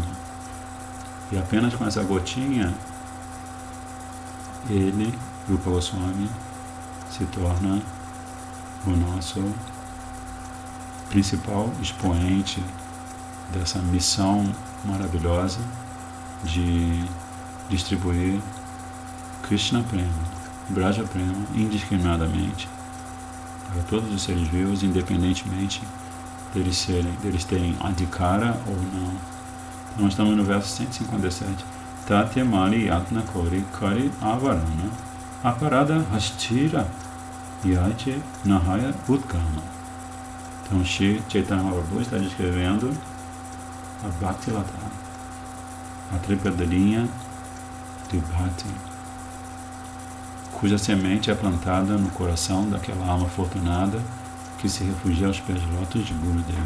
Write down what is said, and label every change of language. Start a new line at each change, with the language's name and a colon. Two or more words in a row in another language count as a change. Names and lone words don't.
Portuguese: E apenas com essa gotinha, ele, Rupa Goswami, se torna o nosso principal expoente dessa missão maravilhosa de distribuir Krishna Prema, Braja Prema, indiscriminadamente para todos os seres vivos, independentemente deles terem adhikara ou não. Então, nós estamos no verso 157.
Bangla: তাতে মালী যত্ন করি করে আবরণ অপরাধ হস্তীর যৈছে নাহয় উদ্গম.
Portuguese: Então, Shri Chaitanya Mahaprabhu está descrevendo a Bhakti Lata, a trepadelinha de Bhakti, cuja semente é plantada no coração daquela alma afortunada que se refugia aos pés de lótus de Gurudev.